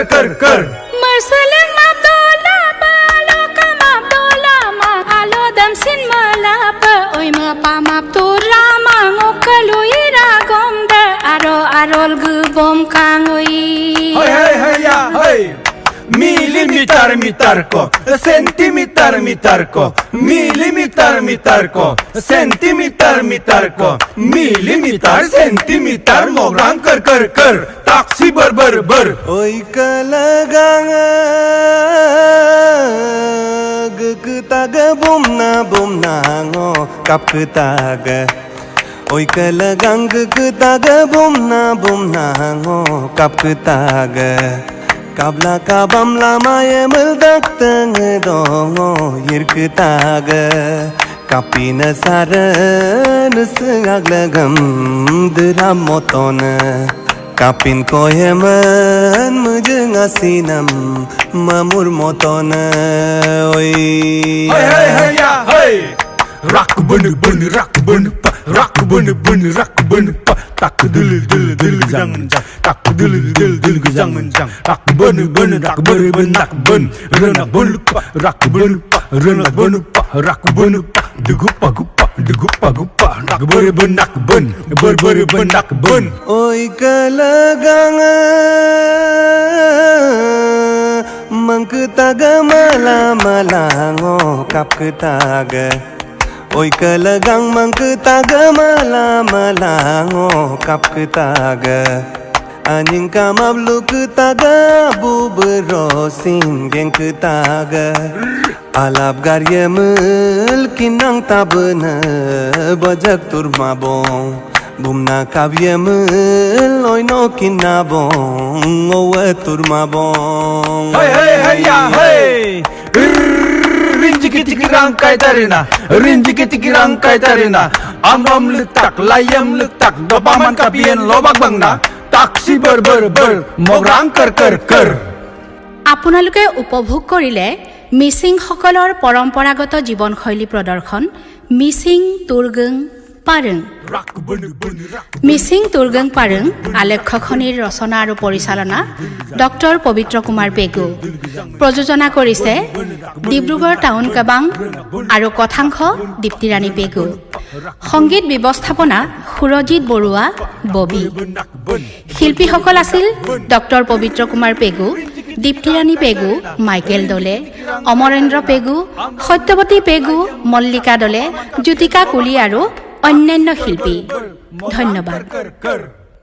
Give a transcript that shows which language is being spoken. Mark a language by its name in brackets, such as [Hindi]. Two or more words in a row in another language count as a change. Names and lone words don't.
[Mising] Marsalang Abdullah balokam Abdullah mang alodam sin malapa oi mapam Abdullah mang okaluira gomda arol gubom kangoi hey ya hey milimeter ko sentimeter ko milimeter ko sentimeter ko milimeter sentimeter mograng ker taksi ber oi kalagang geketaga bumna ngo kap ketaga oi kalagang geketaga bumna ngo kap ketaga kabla kabam lama ye meldak teng dongo yirketaga kapina saran sengaglagam dram motona kapin koyeman mujengasinam mamur motona oi hey ya hey rak bun pa rak bun pa tak dil jang tak dil jang tak bun tak ber nak bun renak bun pa rak bun pa renak bun pa rak bun pa degupa gupa nak ber nak bun ber nak bun oi kalagang mangketaga malango kap ketaga oi kalagang mangketaga malango kap ketaga anjing kamablu ketaga bubrosin geng ketaga alap garyemel kinang tabena bajak turmabong bumna kabyemel oino kinabong owe turmabong hey ya hey rinjiki rangkai tarina amram letak layam letak dopaman kapien lobak bangna taksi ber mograng ker [Assamese] আপোনালোকে উপভোগ কৰিলে মিচিংসকলৰ পৰম্পৰাগত জীৱনশৈলী প্ৰদৰ্শন মিচিং তুৰ্গং পাৰং মিচিং তুৰ্গং পাৰং আলেখ্যখনিৰ ৰচনা আৰু পৰিচালনা ডক্টৰ পবিত্ৰ কুমাৰ পেগু প্ৰযোজনা কৰিছে ডিব্ৰুগড় টাউন কাবাং আৰু কথাংশ দীপ্তিৰাণী পেগু সংগীত ব্যৱস্থাপনা সুৰজিত বৰুৱা ববি শিল্পীসকল আছিল ডক্টৰ পবিত্ৰ কুমাৰ পেগু দীপ্তিৰাণী পেগু মাইকেল দলে অমৰেন্দ্ৰ পেগু সত্যৱতী পেগু মল্লিকা দলে জ্যোতিকা কুলি আৰু অন্যান্য শিল্পী ধন্যবাদ